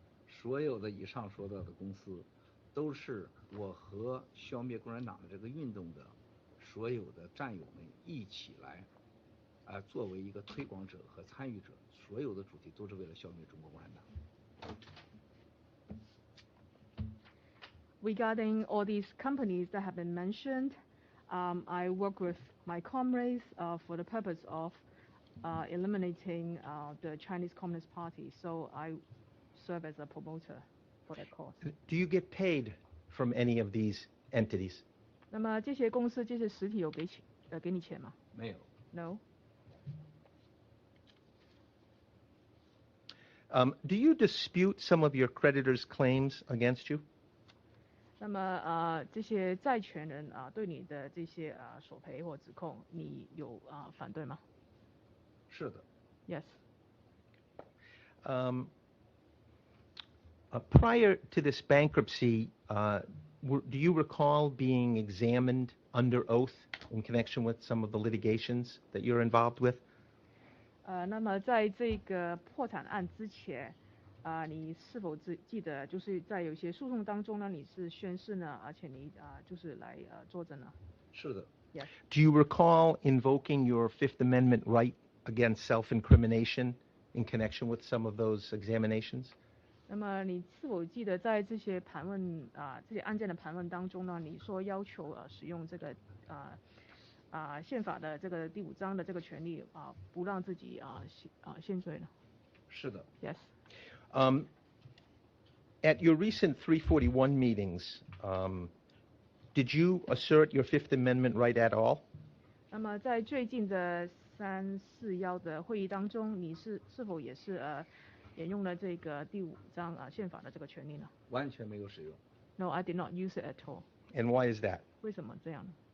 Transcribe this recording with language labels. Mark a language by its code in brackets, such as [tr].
[zh] 所有的以上说到的公司，都是我和消灭共产党的这个运动的所有的战友们一起来，作为一个推广者和参与者，所有的主题都是为了消灭中国共产党。 [en] Regarding all these companies that have been mentioned, I work with my comrades for the purpose of eliminating the Chinese Communist Party. So I serve as a promoter for that cause. Do you get paid from any of these entities? [zh] 那么这些公司、这些实体有给你钱吗？没有。 [en] No. Do you dispute some of your creditors' claims against you? [zh] 那么这些债权人对你的这些索赔或指控，你有反对吗？是的。 [en] Yes. Prior to this bankruptcy, do you recall being examined under oath in connection with some of the litigations that you're involved with? [zh] 那么在这个破产案之前，你是否记得，就是在有些诉讼当中呢，你是宣誓呢，而且你就是来作证呢？是的。 [en] Yes. Do you recall invoking your Fifth Amendment right against self-incrimination in connection with some of those examinations? [zh] 那么你是否记得在这些盘问这些案件的盘问当中呢，你说要求使用这个宪法的这个第5章的这个权利不让自己陷罪呢？是的。 [en] Yes. At your recent 341 meetings, did you assert your Fifth Amendment right at all? [zh] 那么在最近的341的会议当中，你是否也是沿用了这个第5章宪法的这个权利呢？完全没有使用。 [en] No, I did not use it at all. And why is that? [zh] 为什么这样呢？